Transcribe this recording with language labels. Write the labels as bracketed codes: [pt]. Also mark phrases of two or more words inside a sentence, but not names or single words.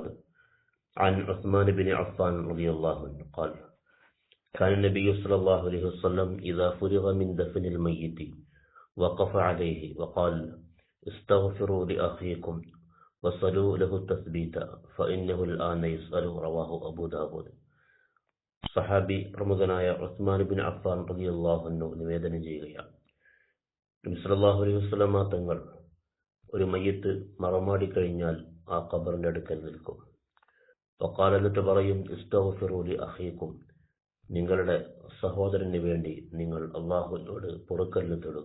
[ar] عن عثمان بن عفان رضي الله عنه قال: كان النبي صلى الله عليه وسلم إذا فرغ من دفن الميت وقف عليه وقال: استغفروا لأخيكم وصلوا له التثبيت فإنه الآن يسأل. رواه أبو داود. [ml] സഹാബി പ്രമുഖനായ ഉസ്മാൻ ബിൻ അഫ്ഫാൻ [ar] رضي الله عنه [ml] നിവേദനം ചെയ്യുകയാണ്, നബി [ar] صلى الله عليه وسلم [ml] തങ്ങൾ ഒരു മയ്യത്ത് മറമാടി കഴിഞ്ഞാൽ ആ ഖബറിന്റെ അടുക്കൽ നിൽക്കും. വഖാല, എന്നിട്ട് പറയും: [ar] استغفروا لأخيكم, [ml] നിങ്ങളുടെ സഹോദരന് വേണ്ടി നിങ്ങൾ അല്ലാഹുവിനോട് പൊറുക്കലിന് തേടുക.